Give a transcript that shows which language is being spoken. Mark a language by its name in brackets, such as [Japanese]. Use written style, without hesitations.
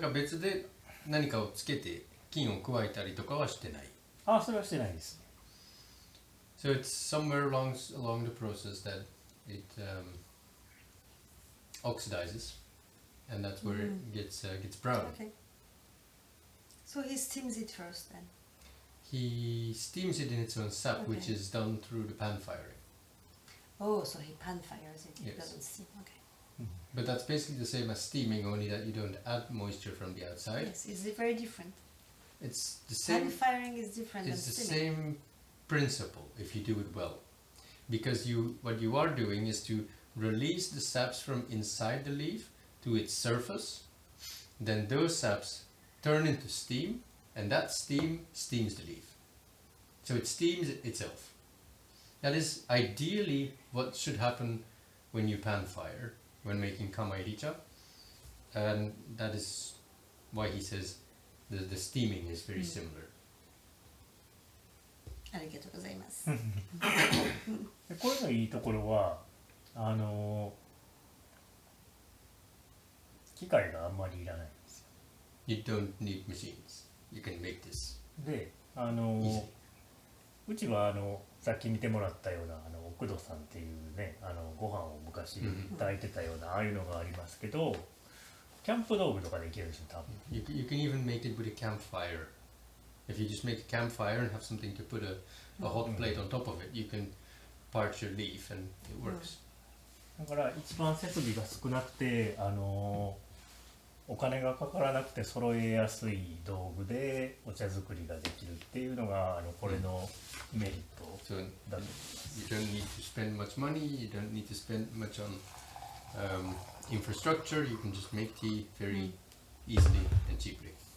[Japanese] なんか別で何かをつけて菌を加えたりとかはしてない。あ、それはしてないですね。 [English] So it's somewhere along the process that it oxidizes, and that's where it gets brown. Okay. So he steams it first then. He steams it in its own sap, Okay. which is done through the pan firing. Oh, so he pan fires it. It Yes. doesn't steam. Okay. But that's basically the same as steaming, only that you don't add moisture from the outside. Yes, it's very different. It's the Pan same. firing is different than It's the steaming. same principle if you do it well, because what you are doing is to release the saps from inside the leaf to its surface. Then those saps turn into steam, and that steam steams the leaf. So it steams itself. That is ideally what should happen when you pan fire, when making kamairicha. And that is why he says the steaming is very similar. [Japanese] ありがとうございます。でこれのいいところは機械があんまりいらないんですよ。 [English] You don't need machines. You can make this. [Japanese] で [English] easily. [Japanese] うちはさっき見てもらったような奥戸さんっていうねご飯を昔炊いてたようなああいうのがありますけど、キャンプ道具とかでいけるんですよ多分。 [English] You can even make it with a campfire. If you just make a campfire and have something to put a hot plate on top of it, you can parch your leaf and it works. [Japanese] だから一番設備が少なくてお金がかからなくて揃えやすい道具でお茶作りができるっていうのがこれのメリット [English] So [Japanese] だと思います。 [English] you don't need to spend much money. You don't need to spend much on infrastructure. You can just make tea very easily and cheaply.